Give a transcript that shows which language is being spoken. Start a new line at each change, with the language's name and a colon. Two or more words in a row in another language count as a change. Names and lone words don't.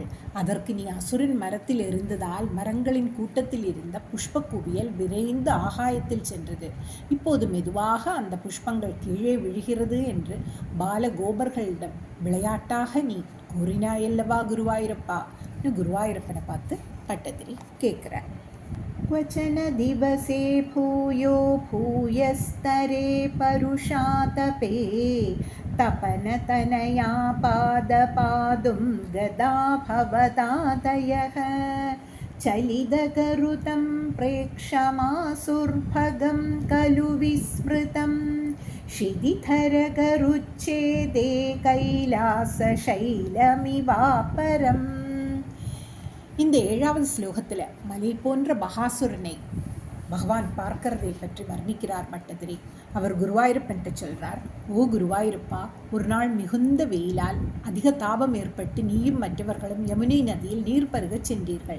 Tamil: அதற்கு நீ அசுரன் மரத்தில் இருந்ததால் மரங்களின் கூட்டத்தில் இருந்த புஷ்ப குவியல் விரைந்து ஆகாயத்தில் சென்றது. இப்போது மெதுவாக அந்த புஷ்பங்கள் கீழே விழுகிறது என்று பால கோபர்களிடம் விளையாட்டாக நீ கூறினாயல்லவா குருவாயூரப்பா? குருவாயூரப்பனை பார்த்து பட்டதிரி கேட்கிறார்.
Sanskrit: क्वचन दिवसे भूयो भूयस्तरे परुषातपे तपनतनया पादपादुं गदा भवदादयः चलितगरुतं प्रेक्षमासुर्भगं खलु विस्मृतं शिदिधरगरुच्छेदे कैलासशैलमिवापरम्.
Tamil: இந்த 7வது ஸ்லோகத்தில் மலை போன்ற பகாசுரனை பகவான் பார்க்கிறதை பற்றி வர்ணிக்கிறார் பட்டதிரி. அவர் குருவாயூரப்பன்ட்டு சொல்கிறார், ஓ குருவாயூரப்பா, ஒரு நாள் மிகுந்த வெயிலால் அதிக தாபம் ஏற்பட்டு நீயும் மற்றவர்களும் யமுனை நதியில் நீர் பருகச் சென்றீர்கள்.